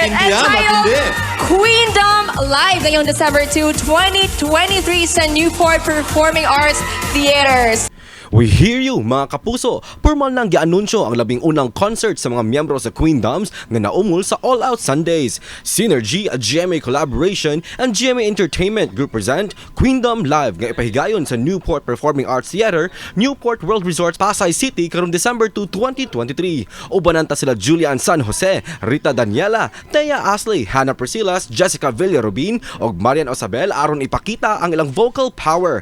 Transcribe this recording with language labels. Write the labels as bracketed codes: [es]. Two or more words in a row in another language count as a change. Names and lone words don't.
[tl] Ayan, tayong matindi. Queendom live ngayong December 2, 2023 sa Newport Performing Arts Theater. [en] We hear you, [tl] mga kapuso! [ceb] Pormal nang gi-anunsyo ang labing-unang concert sa mga miyembro sa Queendoms na naumol sa All Out Sundays. Synergy, [en] a GMA collaboration, and GMA Entertainment Group present [ceb] Queendom Live nga ipahigayon sa Newport Performing Arts Theater, Newport World Resorts, Pasay City karong December 2, 2023. Ubanan ta sila Julian San Jose, Rita Daniela, Thea Astley, Precillas, Jessica Villarubin, og Mariane osabel aron ipakita ang ilang vocal power.